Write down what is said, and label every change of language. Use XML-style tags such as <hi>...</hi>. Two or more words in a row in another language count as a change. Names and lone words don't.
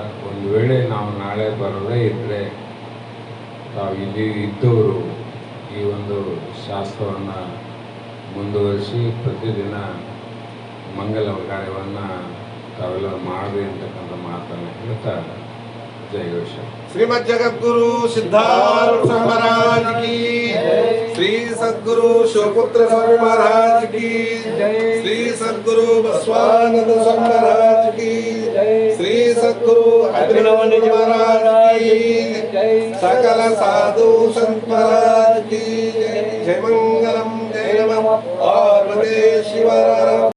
<kn>ಒಂದು ವೇಳೆ ನಾವು ನಾಳೆ ಬರೋದೇ ಇದ್ದರೆ ತಾವು ಇಲ್ಲಿ ಇದ್ದವರು ಈ ಒಂದು ಶಾಸ್ತ್ರವನ್ನು ಮುಂದುವರಿಸಿ ಪ್ರತಿದಿನ ಮಂಗಲ ಕಾರ್ಯವನ್ನು ತಾವೆಲ್ಲ ಮಾಡಿ ಅಂತಕ್ಕಂಥ ಮಾತನ್ನು ಹೇಳ್ತಾ ಜೈ ಘೋಷ.</kn> <hi>श्रीमद् जगद्गुरु सिद्धार्थ महाराज की, श्री सद्गुरु शिवपुत्र स्वामी महाराज की, श्री सद्गुरु बसवानंद स्वामी महाराज की, श्री सद्गुरु अभिनवानंद महाराज की, सकल साधु संत महाराज की जय मंगलम जय नमः पार्वती शिव।</hi>